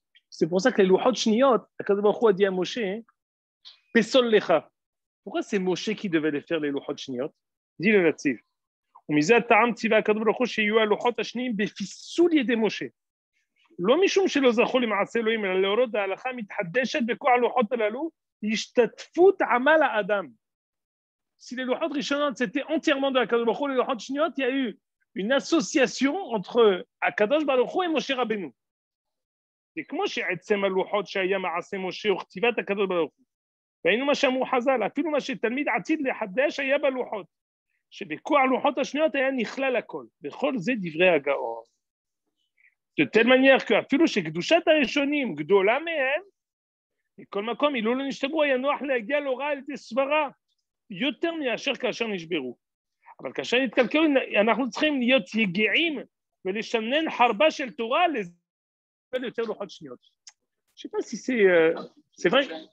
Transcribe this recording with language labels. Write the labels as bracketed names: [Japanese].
[French] C'est pour ça que les louhot shniyot, Akadosh Baruch Hu a dit à Moshe, Pesol lecha. Pourquoi c'est Moshe qui devait les faire, les louhot shniyot? Dis le natif. [Hebrew] ומזה הטעם ציווה הקדוש ברוך הוא שיהיו הלוחות השניים בפיסול ידי משה. לא משום שלא זכו למעשה אלוהים, אלא להורות ההלכה מתחדשת בכוח הלוחות הללו, השתתפות עמל האדם. [French] Si les louhot rishonot c'était entièrement de Akadosh Baruch Hu, les louhot shniyot, il y a eu une association entre Akadosh Baruch Hu et Moshe Rabbeinu. [Hebrew] C'est כמו שעצם הלוחות שהיה מעשה משה וכתיבת הקדוש ברוך הוא. והיינו מה שאמרו חז"ל, אפילו מה שתלמיד עתיד לחדש היה בלוחות. שבכוח הלוחות השניות היה נכלל הכל. בכל זה דברי הגאון. [French] De telle manière [Hebrew] שאפילו שקדושת הראשונים גדולה מהם, מכל מקום אילו לא נשתברו היה נוח להגיע להוראה על ידי סברה, יותר מאשר כאשר נשברו. אבל כאשר נתקלקלו, אנחנו צריכים להיות יגעים ולשנן חרבה של תורה לזה. יותר לוחות שניות. [French] Je ne sais pas si c'est vrai.